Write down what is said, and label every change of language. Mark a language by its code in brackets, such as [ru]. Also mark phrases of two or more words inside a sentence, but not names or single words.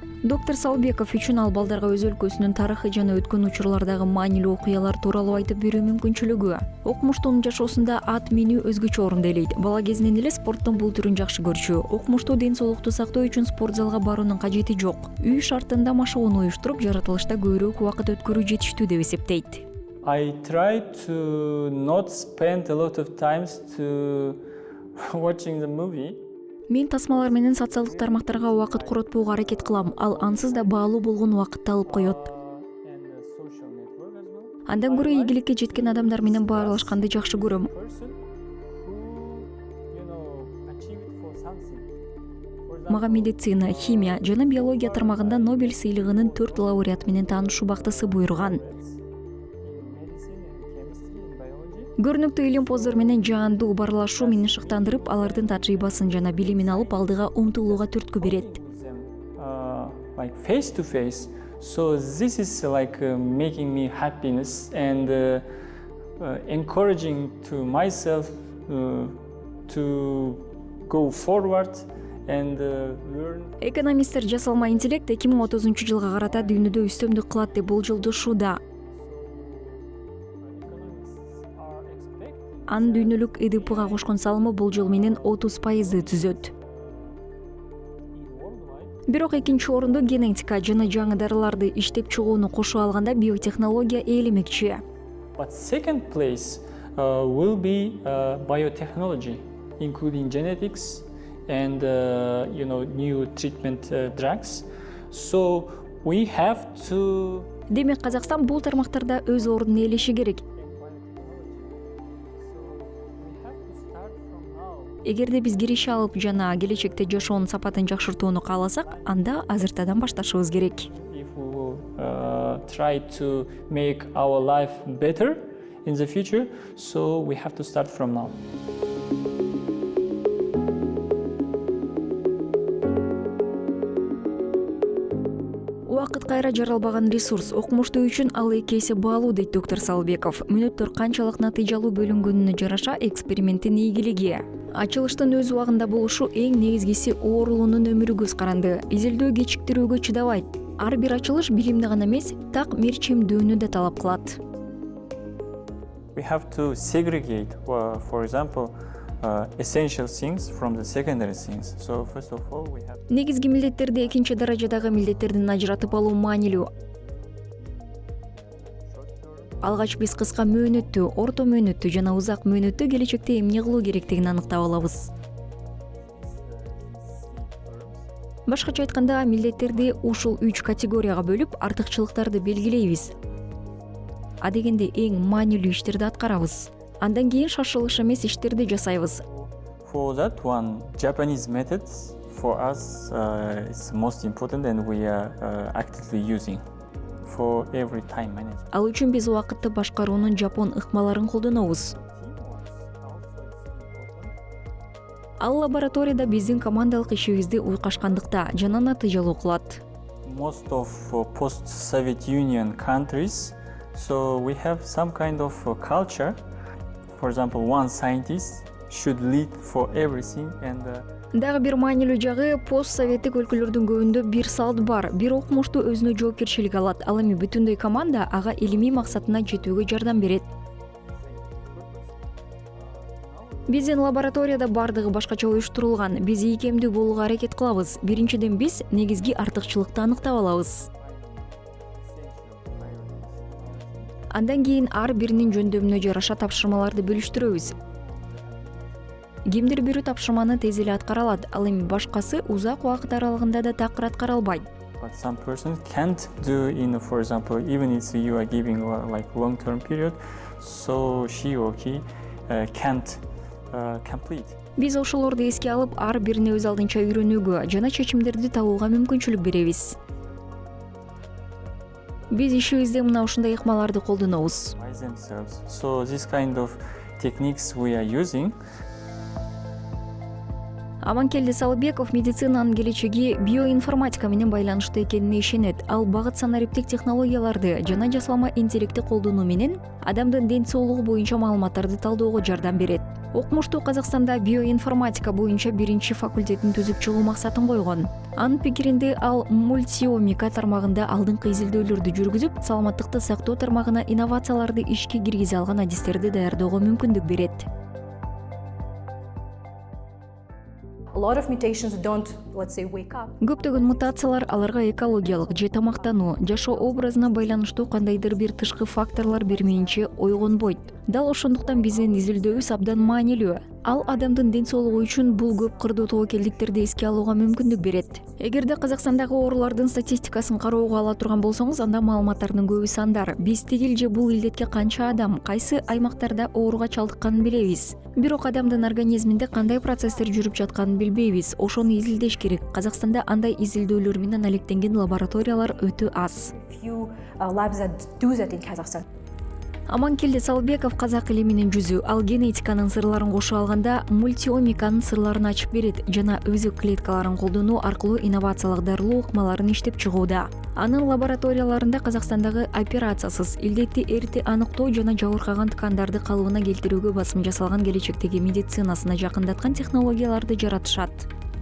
[ky] Доктор Салыбеков үчүн ал балдарга өз өлкөсүнүн тарыхы жана өткөн учурлардагы маанилүү окуялар тууралуу айтып берүү мүмкүнчүлүгү. Окумуштуунун жашоосунда ат минүү өзгөчө орунду ээлейт. Бала кезинен эле спорттун бул түрүн жакшы көрчү. Окумуштуу ден соолукту сактоо үчүн спорт залга баруунун кажети жок. Үй шартында машыгууну уюштуруп, жаратылышта көбүрөөк убакыт өткөрүү жетиштүү деп эсептейт. [en] I try to not spend a lot of times to watching the movie. [ky] Мен тасмалар менен социалдык тармактарга убакыт коротпоого аракет кылам. Ал ансыз да баалуу болгон убакытты алып коет. Андан көрө ийгиликке жеткен адамдар менен баарлашканды жакшы көрөм. Мага медицина, химия жана биология тармагында Нобель сыйлыгынын 4 лауреаты менен таанышуу бактысы буйруган. Көрүнүктүү илимпоздор менен жаандуу баарлашуу мени шыктандырып, алардын тажрыйбасын жана билимин алып алдыга умтулууга түрткү берет. [en] Like face to face, so this is like making me happiness and encouraging to myself to go forward and learn. [ky] Экономисттер жасалма интеллект 2030 жылга карата дүйнөдө үстөмдүк кылат деп болжолдошууда. анын дүйнөлүк ИДПга кошкон салымы болжол менен 30% түзөт. Бирок экинчи орунду генетика жана жаңы дарыларды иштеп чыгууну кошуп алганда биотехнология ээлемекчи. [en] But second place will be biotechnology, including genetics and new treatment drugs. So we have to. [ky] Демек Казакстан бул тармактарда өз ордун ээлеши керек. Эгерде биз киреше алып жана келечекте жашоонун сапатын жакшыртууну кааласак, анда азыртадан башташыбыз керек. [en] If we will try to make our life better in the future, so we have to start from now. [ky] Убакыт кайра жаралбаган ресурс, окумуштуу үчүн ал эки эсе баалуу дейт доктор Салыбеков. Мүнөттөр канчалык натыйжалуу бөлүнгөнүнө жараша эксперименттин ийгилиги. Ачылыштын өз убагында болушу эң негизгиси оорулуунун өмүрү көз каранды. Изилдөө кечиктирүүгө чыдабайт. Ар бир ачылыш билимди гана эмес, так мерчемдүүнү да талап кылат. [en] We have to segregate, for example, essential things from the secondary things. So first of all, we have. [ky] Негизги милдеттерди экинчи даражадагы милдеттерден ажыратып алуу маанилүү. Алгач биз кыска мөөнөттүү, орто мөөнөттүү жана узак мөөнөттүү келечекте эмне кылуу керектигин аныктап алабыз. Башкача айтканда, милдеттерди ушул 3 категорияга бөлүп, артыкчылыктарды белгилейбиз. А дегенде эң маанилүү иштерди аткарабыз. Андан кийин шашылыш эмес иштерди жасайбыз. [en] For that one, Japanese methods for us is most important and we are actively using for every time management. [ky] Ал үчүн биз убакытты башкаруунун жапон ыкмаларын колдонобуз. Ал лабораторияда биздин командалык ишибизди уйкашкандыкта жана натыйжалуу кылат. [en] Most of post-Soviet Union countries, so we have some kind of culture. For example, one scientist should lead for everything and [ky] Дагы бир маанилүү жагы, пост-советтик өлкөлөрдүн көбүндө бир салт бар. Бир окумуштуу өзүнө жоопкерчилик алат. Ал эми бүтүндөй команда ага илимий максатына жетүүгө жардам берет. Биздин лабораторияда бардыгы башкача уюштурулган. Биз ийкемдүү болууга аракет кылабыз. Биринчиден биз негизги артыкчылыкты аныктап алабыз. Андан кийин ар биринин жөндөмүнө жараша тапшырмаларды бөлүштүрөбүз. Кимдир бирөө тапшырманы тез эле аткара алат, ал эми башкасы узак убакыт аралыгында да такыр аткара албайт. [en] But some person can't do for example, even if you are giving like long-term period, so she or he can't complete. [ky] Биз ошолорду эске алып, ар бирине өз алдынча үйрөнүүгө жана чечимдерди табууга мүмкүнчүлүк беребиз. Биз ишибизде мына ушундай ыкмаларды колдонобуз. [en] So this kind of techniques we are using. [ky] Аманкелди Салыбеков медицинанын келечеги биоинформатика менен байланыштуу экенине ишенет. Ал багыт санариптик технологияларды жана жасалма интеллектти колдонуу менен адамдын ден соолугу боюнча маалыматтарды талдөөгө жардам берет. Окумуштуу Казакстанда биоинформатика боюнча биринчи факультетин түзүп чыгуу максатын койгон. Анын пикиринде ал мультиомика тармагында алдыңкы изилдөөлөрдү жүргүзүп, саламаттыкты сактоо тармагына инновацияларды ишке киргизе алган адистерди даярдөөгө мүмкүндүк берет. [en] A lot of mutations don't, let's say, wake up. [ky] Көптөгөн мутациялар аларга экологиялык же тамактануу, жашоо образына байланыштуу кандайдыр бир тышкы факторлор бермейинче ойгонбойт. Дал ошондуктан биздин изилдөөбүз абдан маанилүү. Ал адамдын ден соолугу үчүн бул көп кырдуу тобокелдиктерди эске алууга мүмкүндүк берет. Эгерде Казакстандагы оорулардын статистикасын кароого ала турган болсоңуз, анда маалыматтардын көбү сандар. Биз тигил же бул илдетке канча адам, кайсы аймактарда ооруга чалдыкканын билебиз. Бирок адамдын организминде кандай процесстер жүрүп жатканын билбейбиз. Ошону изилдеш керек. Казакстанда андай изилдөөлөр менен алектенген лабораториялар өтө аз. [en] Few labs that do that in Kazakhstan. [ky] Аманкелди Салыбеков казак илиминин жүзү. Ал генетиканын сырларын кошуп алганда мультиомиканын сырларын ачып берет жана өзөк клеткаларын колдонуу аркылуу инновациялык дарылоо ыкмаларын иштеп чыгууда. Анын лабораторияларында Казакстандагы операциясыз илдетти эрте аныктоо жана жабыркаган ткандарды калыбына келтирүүгө басым жасалган келечектеги медицинасына жакындаткан технологияларды жаратышат.